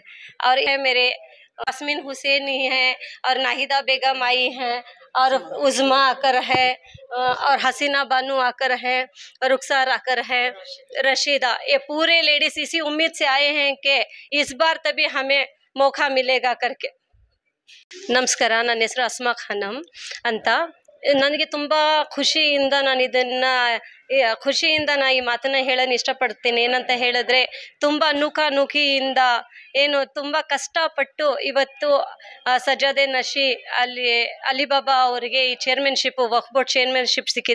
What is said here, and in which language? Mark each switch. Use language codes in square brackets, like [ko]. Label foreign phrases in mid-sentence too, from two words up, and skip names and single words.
[hi] और ये मेरे यास्मीन हुसैनी है और नाहिदा बेगम आई हैं और उज़्मा आकर है और हसीना बानू आकर है, रुखसार आकर है, रशीदा, ये पूरे लेडीज़ इसी उम्मीद से आए हैं कि इस बार तभी हमें मौका मिलेगा करके। [kn] ನಮಸ್ಕಾರ, ನನ್ನ ಹೆಸರು ಅಸ್ಮಾ ಖಾನಮ್ ಅಂತ. ನನಗೆ ತುಂಬ ಖುಷಿಯಿಂದ ನಾನು ಈ ಮಾತನ್ನ ಹೇಳಲು ಇಷ್ಟಪಡ್ತೀನಿ. ಏನಂತ ಹೇಳಿದ್ರೆ, ತುಂಬ ನೂಕಿಯಿಂದ ಏನು ತುಂಬ ಕಷ್ಟಪಟ್ಟು ಇವತ್ತು ಸಜ್ಜಾದೆ ನಶಿ ಅಲಿಬಾಬಾ ಅವರಿಗೆ ಈ ಚೇರ್ಮನ್ಶಿಪ್, ವಕ್ಫ್ ಬೋರ್ಡ್ ಚೇರ್ಮನ್ಶಿಪ್ ಸಿಕ್ಕಿದೆ.